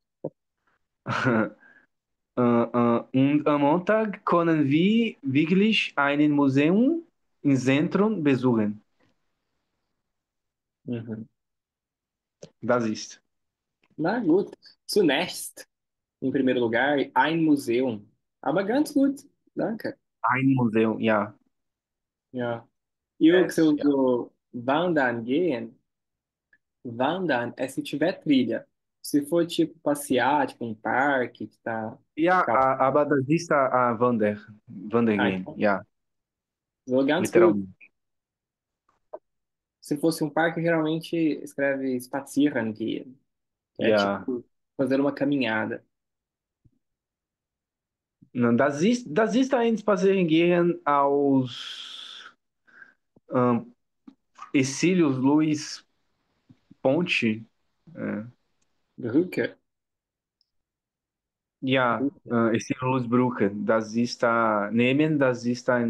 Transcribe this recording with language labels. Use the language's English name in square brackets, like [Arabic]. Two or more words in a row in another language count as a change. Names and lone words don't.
[German] Und am Montag können wir wirklich ein Museum im Zentrum besuchen. Mhm. Das ist Na gut. Zunächst, [Portuguese] in primeiro lugar, [German] ein Museum. Aber ganz gut. Danke. ein Museum, ja. Ja. [Portuguese] E o que você [German] Yes, ja. [Portuguese] usou [German] wandern gehen? [Portuguese] Wandern é se tiver trilha. Se for tipo passear, tipo um parque que tá [German] Ja, [Portuguese] calmo. [German] aber das ist Ah, Wandergehen, [Portuguese] então, [German] ja, so ganz gut. [Portuguese] literalmente. Se fosse um parque, geralmente escreve [German] spazieren gehen. [Portuguese] Que é [German] Ja. [Portuguese] tipo fazer uma caminhada. Não, [German] das ist ein Spazierengehen aus Exílios Luiz Ponte. Äh, Brücke. ja, Brücke. Exílio Luiz Brücke. Das ist